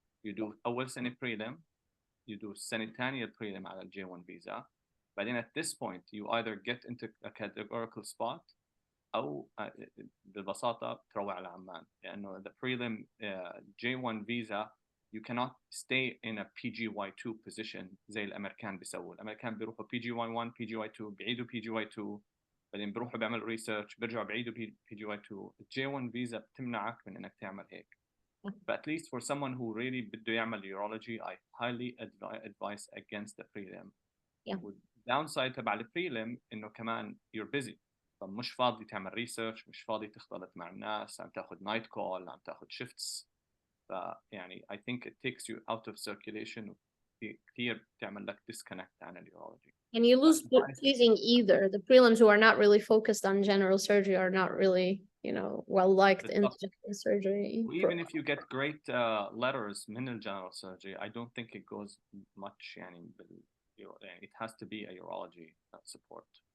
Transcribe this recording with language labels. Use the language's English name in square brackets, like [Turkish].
[English] You do [Arabic] أول سنة [English] prelim, you do [Arabic] سنة تانية [English] prelim على J1 visa. But then at this point, you either get into a categorical spot [Arabic] أو ببساطة تروح على عمان. لأنه [English] the prelim J1 visa, you cannot stay in a PGY2 position [Arabic] زي الأمريكان بيسووا. الأمريكان بيروحوا PGY1, PGY2, بيعيدوا PGY2, بعدين بيروحوا بيعملوا ريسيرش بيرجعوا بيعيدوا PGY2. J1 visa بتمنعك من إنك تعمل هيك. [English] But at least for someone who really [Arabic] بده [English] يعمل urology, I highly advise against the prelim. Downside [Arabic] تبع البريلم إنه كمان [English] you're busy. [Arabic] فمش فاضي تعمل ريسيرش، مش فاضي تختلط مع الناس، عم تاخذ نايت كول، عم تاخذ شيفتس. فيعني [English] I think it takes you out of circulation. [Arabic] كثير تعمل لك [English] disconnect [Arabic] عن الurology. [English] And you lose pleasing either. The prelims who are not really focused on general surgery are not really, well liked in general surgery. Even if you get great letters [Arabic] من [English] general surgery, I don't think it goes much. [Arabic] يعني [English] it has to be a urology support.